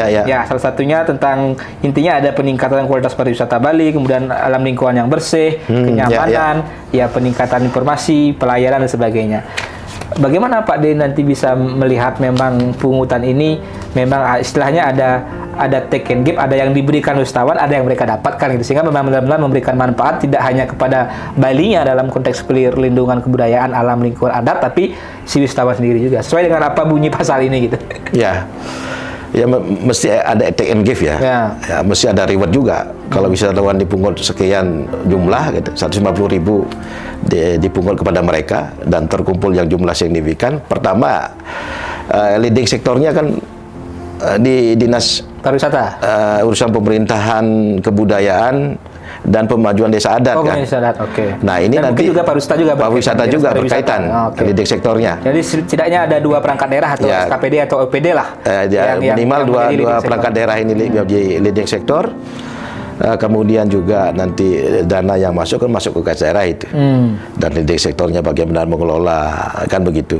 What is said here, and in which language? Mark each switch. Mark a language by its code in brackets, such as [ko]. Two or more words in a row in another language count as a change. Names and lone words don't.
[id] Ya, salah satunya tentang intinya ada peningkatan kualitas pariwisata Bali, kemudian alam lingkungan yang bersih, kenyamanan, peningkatan informasi, pelayanan dan sebagainya. Bagaimana Pak D nanti bisa melihat memang pungutan ini memang istilahnya ada [en] take and give, [id] ada yang diberikan wisatawan, ada yang mereka dapatkan gitu, sehingga memang benar-benar memberikan manfaat tidak hanya kepada Balinya dalam konteks perlindungan kebudayaan, alam lingkungan adat, tapi si wisatawan sendiri juga sesuai dengan apa bunyi pasal ini gitu. Ya, mesti ada [en] take and give [id] ya, mesti ada reward juga. Kalau wisatawan dipungut sekian jumlah gitu, 150.000 dipungut kepada mereka dan terkumpul yang jumlah signifikan. Pertama, leading sektornya kan di Dinas Pariwisata, urusan pemerintahan kebudayaan dan pemajuan desa adat kan. Desa adat, Nah ini dan nanti juga pariwisata juga berkaitan leading sektornya. Jadi setidaknya ada 2 perangkat daerah atau SKPD atau OPD lah. Minimal dua perangkat daerah ini menjadi leading sektor. Kemudian juga nanti dana yang masuk kan masuk ke kas daerah itu, dan leading sektornya bagaimana mengelola kan begitu.